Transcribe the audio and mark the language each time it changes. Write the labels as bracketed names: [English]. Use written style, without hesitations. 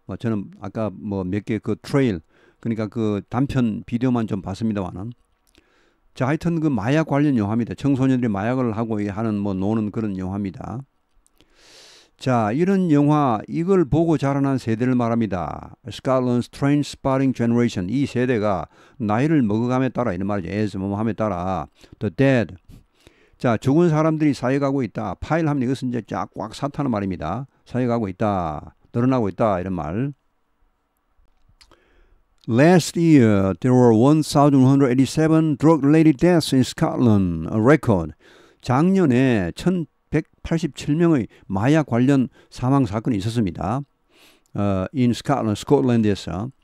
[Korean] 저는 아까 뭐 몇 개 그 트레일, 그러니까 그 단편 비디오만 좀 봤습니다만은. 자, 하여튼 그 마약 관련 영화입니다. 청소년들이 마약을 하고 하는 뭐 노는 그런 영화입니다. 자, 이런 영화, 이걸 보고 자라난 세대를 말합니다. [English] Scotland's Trainspotting Generation. [Korean] 이 세대가 나이를 먹어감에 따라, 이런 말이죠. as 뭐함에 따라 [English] the dead. [Korean] 자, 죽은 사람들이 사역하고 있다. 파일 하면 이것은 이제 쫙 사타는 말입니다. 사역하고 있다, 늘어나고 있다, 이런 말. [English] Last year, there were 1,187 drug-related deaths in Scotland, a record. [Korean] 작년에 1,187명의 마약 관련 사망 사건이 있었습니다. [English] in Scotland, [Korean] 스코틀랜드에서.